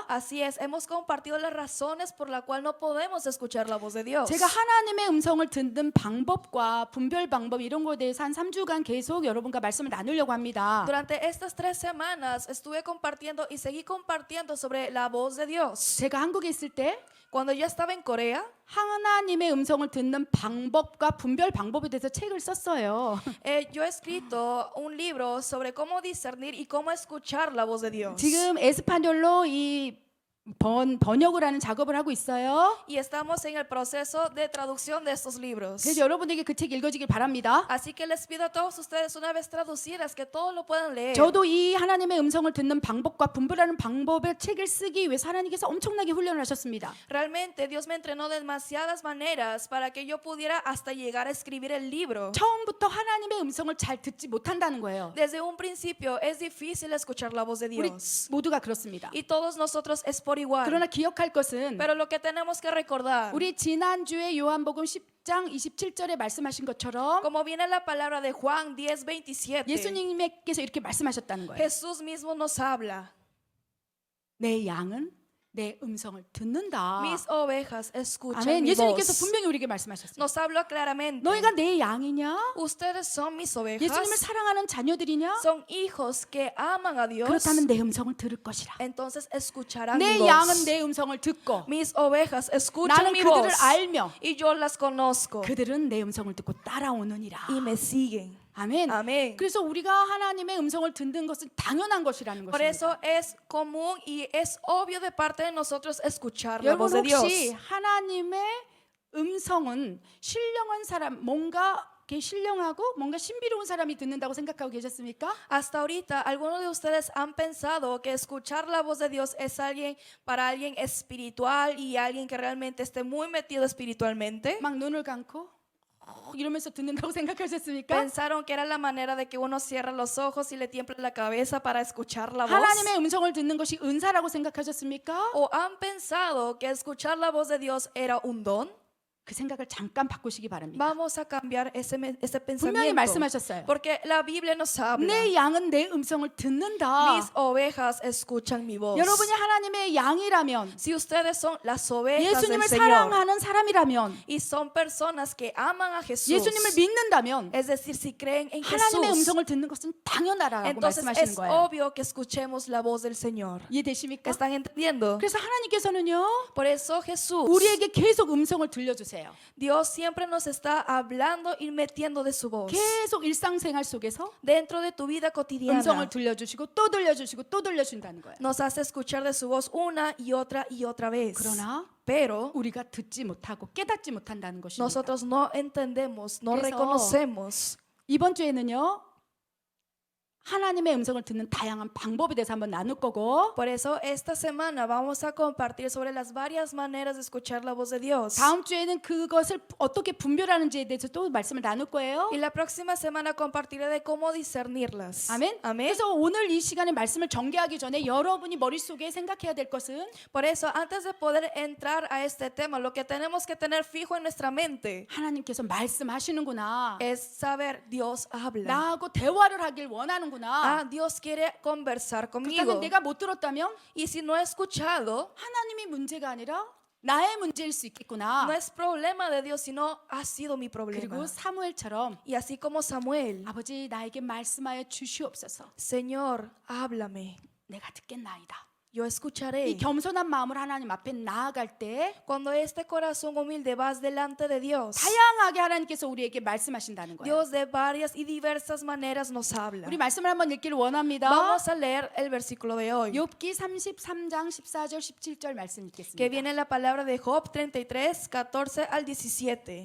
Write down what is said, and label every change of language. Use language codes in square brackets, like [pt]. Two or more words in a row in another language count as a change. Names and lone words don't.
[es] Así es, hemos compartido las razones por la cual no podemos escuchar la voz de Dios. [ko] 제가 하나님의 음성을 듣는 방법과 분별 방법 이런 거에 대해서 한 3주간 계속 여러분과 말씀을 나누려고 합니다. [es] Durante estas 3 semanas estuve compartiendo y seguí compartiendo sobre la voz de Dios. [ko] 제가 한국에 있을 때 [es] Cuando yo estaba en Corea, [ko] 하나님의 음성을 듣는 방법과 분별 방법에 대해서 책을 썼어요. [es] yo he escrito un libro sobre cómo discernir y cómo escuchar la voz de Dios. [ko] 지금 에스파뇰로 이 번역을 하는 작업을 하고 있어요. [es] Y estamos en el proceso de traducción de estos libros. [ko] 그래서 여러분에게 그 책 읽어주길 바랍니다. [es] Así que les pido a todos ustedes una vez traducidas que todos lo puedan leer. [ko] 저도 이 하나님의 음성을 듣는 방법과 분별하는 방법의 책을 쓰기 위해서 하나님께서 엄청나게 훈련을 하셨습니다. [es] Realmente Dios me entrenó de demasiadas maneras para que yo pudiera hasta llegar a escribir el libro. [ko] 처음부터 하나님의 음성을 잘 듣지 못한다는 거예요. [es] Desde un principio es difícil escuchar la voz de [ko] 우리 [es] Dios. [ko] 모두가 그렇습니다. [es] Y todos nosotros es por igual. [ko] 그러나 기억할 것은 [es] Pero lo que tenemos que recordar, [ko] 우리 지난주에 요한복음 10장 27절에 말씀하신 것처럼 [es] como viene la palabra de Juan 10:27, [ko] 예수님께서 이렇게 말씀하셨다는 거예요. [es] Jesús mismo nos habla. [ko] 내 양은 내 음성을 듣는다. [es] Mis ovejas escuchan [ko] 아멘. [es] mi [ko] 예수님께서 [es] voz. [ko] 분명히 우리에게 말씀하셨어요. [es] Nos habló claramente. [ko] 너희가 내 양이냐? [es] Ustedes son mis ovejas. [ko] 예수님을 사랑하는 자녀들이냐? [es] Son hijos que aman a Dios. [ko] 그렇다면 내 음성을 들을 것이라. [es] Entonces escucharán mi [ko] 내 [es] voz. [ko] 양은 내 음성을 듣고 [es] Mis ovejas escuchan [ko] 나는 [es] mi [ko] 그들을 [es] voz. [ko] 알며 [es] Y yo las conozco. [ko] 그들은 내 음성을 듣고 따라오느니라. [es] Y me siguen. [ko] 아멘. [es] Amén. [ko] 그래서 우리가 하나님의 음성을 듣는 것은 당연한 것이라는 [es] Por [ko] 것입니다. [es] eso es común y es obvio de parte de nosotros escuchar la [ko] 여러분 [es] voz de Dios. [ko] 혹시 하나님의 음성은 신령한 사람, 뭔가 이렇게 신령하고 뭔가 신비로운 사람이 듣는다고 생각하고 계셨습니까? [es] Hasta ahorita, ¿algunos de ustedes han pensado que escuchar la voz de Dios es alguien para alguien espiritual y alguien que realmente esté muy metido espiritualmente? [ko] 막 눈을 감고 이러면서 듣는다고 생각하셨습니까? [es] ¿Pensaron que era la manera de que uno cierra los ojos y le tiembla la cabeza para escuchar la voz? [ko] 하나님의 음성을 듣는 것이 은사라고 생각하셨습니까? [es] ¿O han pensado que escuchar la voz de Dios era un don? [ko] 그 생각을 잠깐 바꾸시기 바랍니다. [es] Vamos a cambiar ese [ko] 분명히 [es] pensamiento. [ko] 말씀하셨어요. [es] Porque la Biblia nos habla. [ko] 내 양은 내 음성을 듣는다. [es] Mis ovejas escuchan mi voz. [ko] 여러분이 하나님의 양이라면, [es] Si ustedes son las ovejas del [ko] 예수님을 [es] Señor [ko] 사랑하는 사람이라면, [es] y son personas que aman a Jesús, [ko] 예수님을 믿는다면 [es] es decir, si creen en [ko] 하나님의 [es] Jesús, [ko] 음성을 듣는 것은 당연하라고 [es] entonces [ko] 말씀하시는 [es] es [ko] 거예요. [es] obvio que escuchemos la voz del Señor. [ko] 이해되십니까? [es] ¿Están entendiendo? [ko] 그래서 하나님께서는요, [es] Por eso Jesús, [ko] 우리에게 계속 음성을 들려주세요. [es] Dios siempre nos está hablando y metiendo de su voz. [ko] 계속 일상생활 속에서 [es] Dentro de tu vida cotidiana [ko] 음성을 들려주시고 또 들려주시고 또 들려준다는 거예요. [es] nos hace escuchar de su voz una y otra vez. [ko] 그러나 [es] Pero [ko] 우리가 듣지 못하고 깨닫지 못한다는 것입니다. [es] nosotros no entendemos, no [ko] 그래서 [es] reconocemos. [ko] 이번 주에는요, 하나님의 음성을 듣는 다양한 방법에 대해서 한번 나눌 거고, [es] Por eso esta semana vamos a compartir sobre las varias maneras de escuchar la voz de Dios. [ko] 다음 주에는 그것을 어떻게 분별하는지에 대해서 또 말씀을 나눌 거예요. [es] Y la próxima semana compartiré de cómo discernirlas. [ko] 아멘. [es] Amén. [ko] 그래서 오늘 이 시간에 말씀을 전개하기 전에 여러분이 머릿속에 생각해야 될 것은 [es] Por eso, antes de poder entrar a este tema, lo que tenemos que tener fijo en nuestra mente [ko] 하나님께서 말씀하시는구나. [es] es saber Dios habla. [ko] 나하고 대화를 하길 원하는구나. [es] Ah, Dios quiere conversar [ko] 그렇다면 [es] conmigo. [ko] 내가 못 들었다면 [es] Y si no he escuchado, [ko] 하나님이 문제가 아니라 나의 문제일 수 있겠구나. [es] no es problema de Dios, sino ha sido mi problema. [ko] 그리고 사무엘처럼 [es] Y así como Samuel, [ko] 아버지 나에게 말씀하여 주시옵소서. [es] Señor, háblame. [ko] 내가 듣겠나이다. [es] Yo escucharé. [ko] 이 겸손한 마음으로 하나님 앞에 나아갈 때 [es] Cuando este corazón humilde vas delante de Dios, [ko] 다양하게 하나님께서 우리에게 말씀하신다는 거예요. [es] Dios de varias y diversas maneras nos habla. [ko] 우리 말씀을 한번 읽기를 원합니다. [es] Vamos a leer el versículo de hoy, [ko] 욥기 33장 14절 17절 말씀 [es] que [ko] 읽겠습니다. [es] viene la palabra de Job 33, 14 al 17.